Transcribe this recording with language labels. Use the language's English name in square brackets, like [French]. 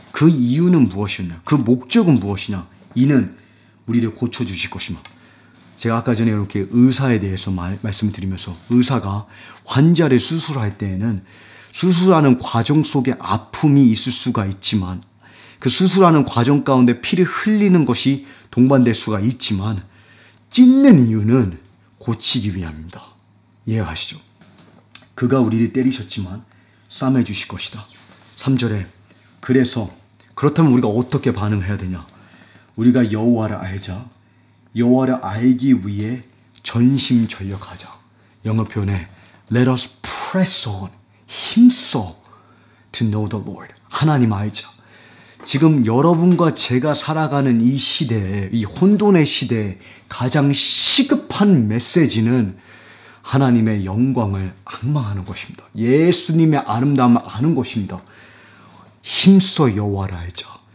[Korean] 그 이유는 무엇이냐? 그 목적은 무엇이냐? 이는 우리를 고쳐주실 것이며, 제가 아까 전에 이렇게 의사에 대해서 말씀을 드리면서, 의사가 환자를 수술할 때에는 수술하는 과정 속에 아픔이 있을 수가 있지만, 그 수술하는 과정 가운데 피를 흘리는 것이 동반될 수가 있지만, 찢는 이유는 고치기 위함입니다. 이해하시죠? 그가 우리를 때리셨지만 싸매 주실 것이다. 3절에 그래서, 그렇다면 우리가 어떻게 반응해야 되냐? 우리가 여호와를 알자. 여호와를 알기 위해 전심전력하자. 영어 표현에 [English] Let us press on, [Korean] 힘써 [English] to know the Lord. [Korean] 하나님 알자. 지금 여러분과 제가 살아가는 이 시대에, 이 혼돈의 시대에 가장 시급한 메시지는 하나님의 영광을 앙망하는 것입니다. 예수님의 아름다움을 아는 것입니다. 힘써 여호와를 알자.